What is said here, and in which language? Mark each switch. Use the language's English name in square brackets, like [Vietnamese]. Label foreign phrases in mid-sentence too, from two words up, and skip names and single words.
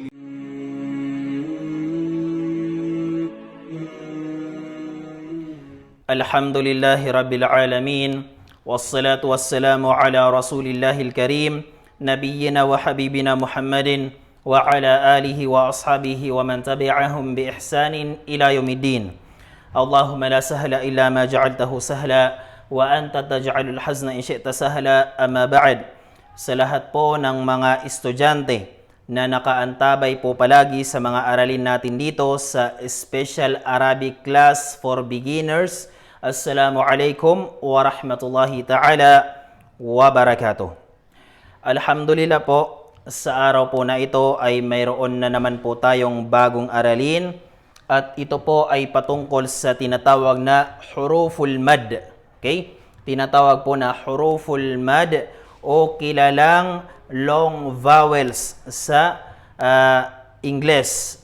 [Arabic] الحمد لله رب العالمين والصلاة والسلام على رسول الله الكريم نبينا وحبيبنا محمد وعلى آله وأصحابه ومن تبعهم بإحسان إلى يوم الدين اللهم لا سهل إلا ما جعلته سهلا وأنت تجعل الحزن إن شئت سهلا أما بعد [Filipino] sa lahat po ng mga estudyante na nakaantabay po palagi sa mga aralin natin dito sa Special Arabic Class for Beginners. [Arabic] السلام عليكم ورحمة الله تعالى وبركاته. [Filipino] Alhamdulillah po, sa araw po na ito ay mayroon na naman po tayong bagong aralin at ito po ay patungkol sa tinatawag na [Arabic] حروف المد. [Filipino] Okay? Tinatawag po na [Arabic] حروف المد [Filipino] o kilalang [English] long vowels [Filipino] sa Ingles.